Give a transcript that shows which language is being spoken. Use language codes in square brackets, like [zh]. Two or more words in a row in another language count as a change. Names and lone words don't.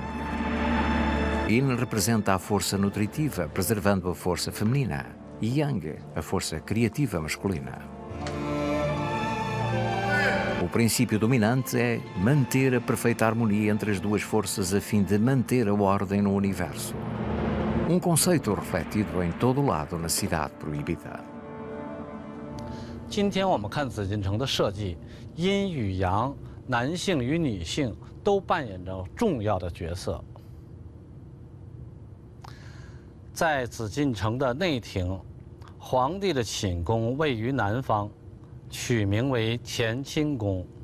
[pt] Yin representa a força nutritiva, preservando a força feminina, e Yang, a força criativa masculina. O princípio dominante é manter a perfeita harmonia entre as duas forças a fim de manter a ordem no universo. Um conceito refletido em todo lado na cidade proibida. [zh] 今天我们看紫禁城的设计，阴与阳、男性与女性都扮演着重要的角色。在紫禁城的内廷，皇帝的寝宫位于南方，取名为乾清宫。